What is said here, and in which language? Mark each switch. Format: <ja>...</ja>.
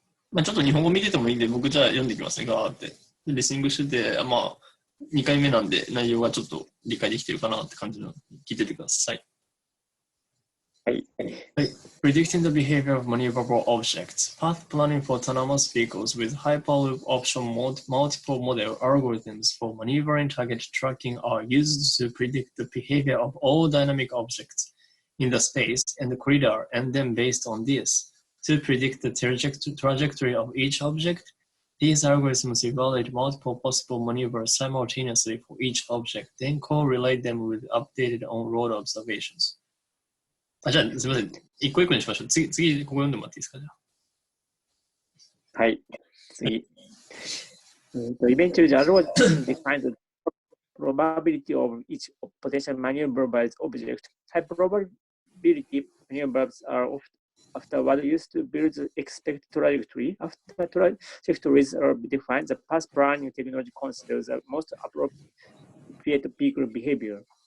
<ja>まあ、ちょっと日本語見ててもいいんで、僕じゃあ読んできますね、ガーって。リスニングしてて、まあ、 2回目なんで内容がちょっと理解できてるかなって感じの聞いててください。はい。</ja> <en>Predicting the behavior of maneuverable objects. Path planning for autonomous vehicles with hyperloop option multiple model algorithms for maneuvering target tracking are used to predict the behavior of all dynamic objects in the space and the corridor, and then based on this, to predict the trajectory of each object, these algorithms evaluate multiple possible maneuvers simultaneously for each object, then correlate them with updated on-road observations.</en> <ja>じゃあ、すみません。一個一個にしましょう。次、ここ読んでもらっていいですか、じゃあ。はい。次。</ja> <en>Eventually, the algorithm defines the probability of each potential maneuverable object. Type probability maneuvers are afterward used to build the expected trajectory. After trajectories are defined, the path planning technology considers the most appropriate vehicle behavior.</en>